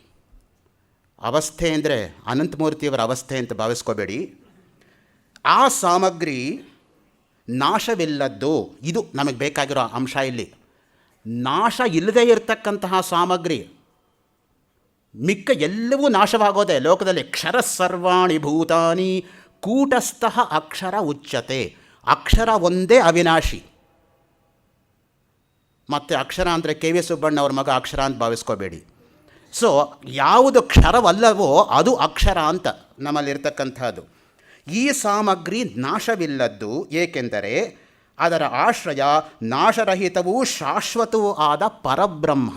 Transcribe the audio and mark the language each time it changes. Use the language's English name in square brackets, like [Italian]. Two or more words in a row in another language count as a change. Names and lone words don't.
[Kannada] ಅವಸ್ಥೆ ಅಂದರೆ ಅನಂತಮೂರ್ತಿಯವರ ಅವಸ್ಥೆ ಅಂತ ಭಾವಿಸ್ಕೋಬೇಡಿ. ಆ ಸಾಮಗ್ರಿ ನಾಶವಿಲ್ಲದ್ದು, ಇದು ನಮಗೆ ಬೇಕಾಗಿರೋ ಅಂಶ. ಇಲ್ಲಿ ನಾಶ ಇಲ್ಲದೇ ಇರತಕ್ಕಂತಹ ಸಾಮಗ್ರಿ, ಮಿಕ್ಕ ಎಲ್ಲವೂ ನಾಶವಾಗೋದೆ ಲೋಕದಲ್ಲಿ. [Sanskrit] ಕ್ಷರ ಸರ್ವಾಣಿ ಭೂತಾನಿ ಕೂಟಸ್ಥಃ ಅಕ್ಷರ ಉಚ್ಯತೆ. [Kannada] ಅಕ್ಷರ ಒಂದೇ ಅವಿನಾಶಿ. ಮತ್ತು ಅಕ್ಷರ ಅಂದರೆ ಕೆ ವಿ ಸುಬ್ಬಣ್ಣ ಅವ್ರ ಮಗ ಅಕ್ಷರ ಅಂತ ಭಾವಿಸ್ಕೋಬೇಡಿ. ಸೊ ಯಾವುದು ಕ್ಷರವಲ್ಲವೋ ಅದು ಅಕ್ಷರ ಅಂತ ನಮ್ಮಲ್ಲಿರ್ತಕ್ಕಂಥದ್ದು. ಈ ಸಾಮಗ್ರಿ ನಾಶವಿಲ್ಲದ್ದು, ಏಕೆಂದರೆ ಅದರ ಆಶ್ರಯ ನಾಶರಹಿತವೂ ಶಾಶ್ವತವೂ ಆದ ಪರಬ್ರಹ್ಮ.